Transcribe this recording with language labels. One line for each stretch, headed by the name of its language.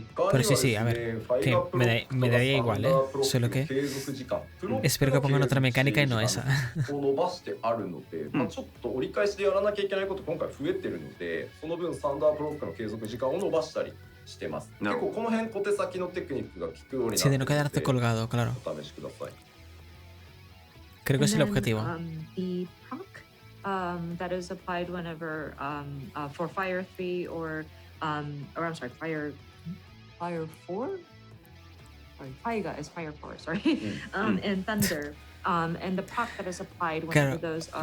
Spanish: Pero sí, a ver, que me daría igual, ¿eh? Solo que espero que pongan otra mecánica y no esa.
Japanese: ちょっと折り返しでやらなきゃいけないこと今回増えてるので、その分サンダーブロックの継続時間を伸ばしたりしてます。結構この辺小手先のテクニックが効くようになっているので、
Spanish: colgado, claro.
Japanese: お試しください。
Spanish: Creo que es el objetivo.
English: The proc that is applied whenever for Fire 3 or I'm sorry, Fire 4? Sorry, Faiga is Fire 4, sorry. And Thunder. And the proc that is applied whenever those are